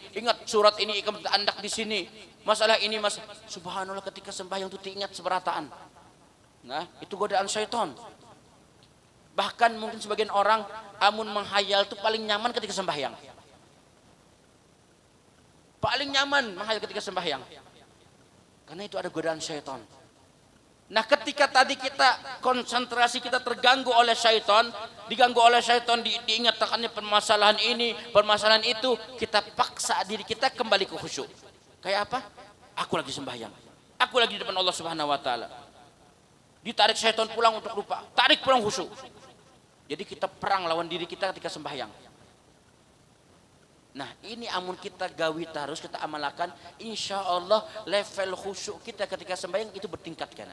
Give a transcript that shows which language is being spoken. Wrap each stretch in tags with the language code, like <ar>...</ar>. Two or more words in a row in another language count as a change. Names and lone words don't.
<id>Ingat surat ini ikam andak di sini. Masalah ini mas. Subhanallah, ketika sembahyang itu diingat seberataan. Nah, itu godaan syaitan. Bahkan mungkin sebagian orang amun menghayal itu paling nyaman ketika sembahyang. Paling nyaman menghayal ketika sembahyang. Karena itu ada godaan syaitan. Nah, ketika tadi kita konsentrasi kita terganggu oleh syaitan, diganggu oleh syaitan, diingatkannya permasalahan ini, permasalahan itu, kita paksa diri kita kembali ke khusyuk. Kayak apa? Aku lagi sembahyang. Aku lagi di depan</id> <ar>Allah Subhanahu wa taala.</ar> <id>Ditarik syaitan pulang untuk lupa, tarik pulang khusyuk. Jadi kita perang lawan diri kita ketika sembahyang. Nah, ini amun kita gawi terus, kita amalkan,</id> <ar>insya Allah</ar> <id>level khusyuk kita ketika sembahyang itu bertingkat kan.</id>